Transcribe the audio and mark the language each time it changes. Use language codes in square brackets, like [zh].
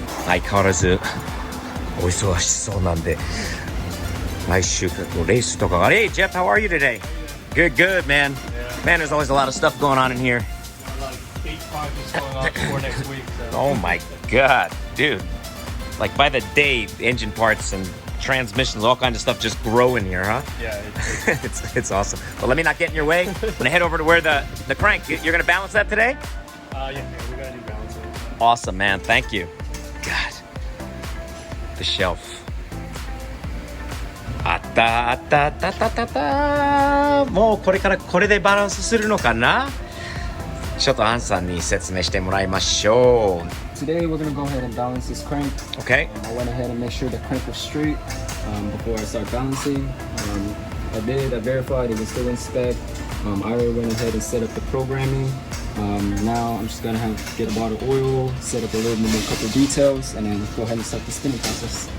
[ja] 相変わらずお忙しそうなんで、来週レースとかが。 [en] Hey Jeff, how are you today? Good, good, man. Man, there's always a lot of stuff going on in here. Going on for next week. So. Oh my god, dude. Like by the day, engine parts and transmissions, all kinds of stuff just grow in here, huh? Yeah, It's awesome. Well, let me not get in your way. I'm gonna head over to where the crank. You're gonna balance that today? we gotta do balancing. Awesome, man. Thank you. God. The shelf. [ja] あったあったあったあったあったあった。もうこれからこれでバランスするのかな？ちょっとアンさんに説明してもらいましょう。 [en] Today we're gonna go ahead and balance this crank. Okay. I went ahead and made sure the crank was straight before I start balancing. I verified it was still in spec. I already went ahead and set up the programming. Now I'm just gonna get a bottle of oil, set up a little bit more couple details, and then go ahead and start the spinning process.